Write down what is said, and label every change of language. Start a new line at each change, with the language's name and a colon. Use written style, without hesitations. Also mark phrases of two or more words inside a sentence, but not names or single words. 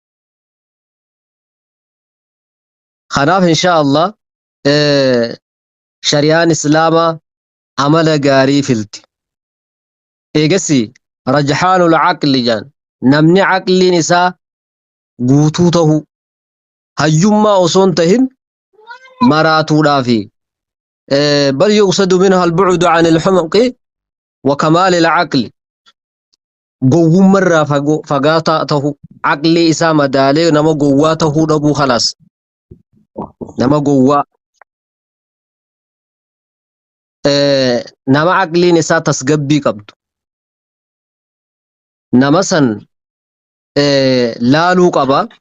Oromo: Kanaaf
Arabic: إن شاء الله
Oromo: shari'aan islaamaa amala gaarii filti. Eegasi
Arabic: رجحان العقل
Oromo: jaan namni aqliin isaa guutuu ta'u hayyummaa osoo hin tahin maraatuudhaafi
Arabic: بل يقصد منها البعد عن الحمق وكمال العقل
Oromo: gowwummarraa fagaataa ta'u aqli isaa madaalee nama gowwaa ta'uu dhabuu khalaas nama gowwaa nama aqliin isaa tasgabbii qabdu nama san laaluu qaba.